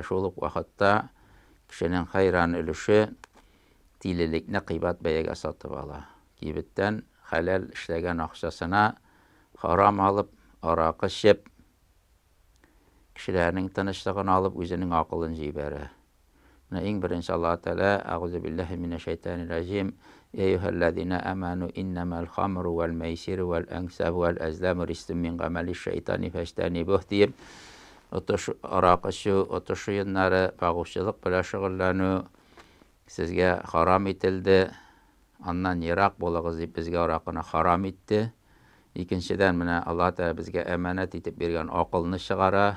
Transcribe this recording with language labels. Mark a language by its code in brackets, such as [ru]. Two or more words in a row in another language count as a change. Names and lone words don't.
[tt] Шул ук вакытта кешенең хайран өлеше тилелекне кыйбат бәягә сатып ала. Кибеттән хәләл эшләгән акчасына харам алып, аракы эчеп, кешеләрнең тынычлыгын алып, үзенең акылын җибәрә. Менә иң беренче Аллаһ Тәала: [ar] "أعوذ بالله من الشيطان الرجيم. يا أيها الذين آمنوا إنما الخمر والميسر والأنصاب والأزلام رجس من عمل الشيطان فاجتنبوه" [tt] дип, аракы эчү, отыш уеннары, багучылык белән шөгыльләнү сезгә харам ителде. Аннан ерак булыгыз дип безгә аракыны харам итте. Икенчедән, менә Аллаһ Тәала безгә әманәт итеп биргән акылны чыгара.